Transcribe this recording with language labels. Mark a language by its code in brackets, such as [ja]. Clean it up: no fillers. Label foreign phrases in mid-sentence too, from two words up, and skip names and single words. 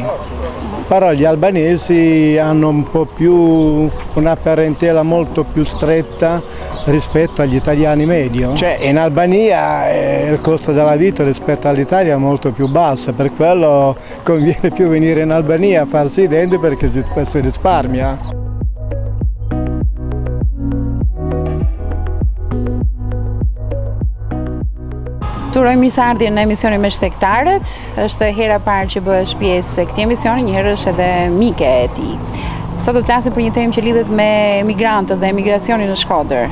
[it] Però gli albanesi hanno un po' più una parentela molto più stretta rispetto agli italiani medio. Cioè in Albania il costo della vita rispetto all'Italia è molto più basso, per quello conviene più venire in Albania a farsi i denti perché si risparmia. [sq] Turoj mirëseardhjen në emisionin me shqiptaret. Është hera e parë që bëhesh pjesë e këtij emisioni, një herë është edhe mike e tij. Sot do të flasim për një temë që lidhet me emigrantët dhe emigracionin në Shkodër.